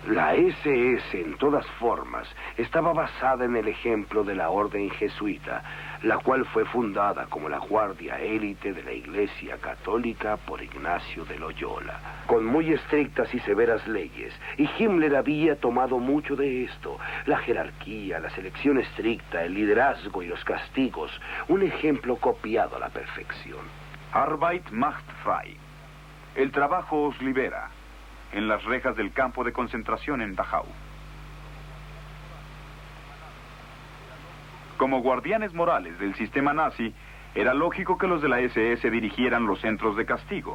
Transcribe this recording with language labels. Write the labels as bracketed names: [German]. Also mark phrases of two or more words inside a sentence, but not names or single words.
[Spanish] La SS, en todas formas, estaba basada en el ejemplo de la orden jesuita, la cual fue fundada como la guardia élite de la Iglesia Católica por Ignacio de Loyola, con muy estrictas y severas leyes, y Himmler había tomado mucho de esto: la jerarquía, la selección estricta, el liderazgo y los castigos, un ejemplo copiado a la perfección. [German] Arbeit macht frei. [Spanish] El trabajo os libera. En las rejas del campo de concentración en Dachau. Como guardianes morales del sistema nazi, era lógico que los de la SS dirigieran los centros de castigo.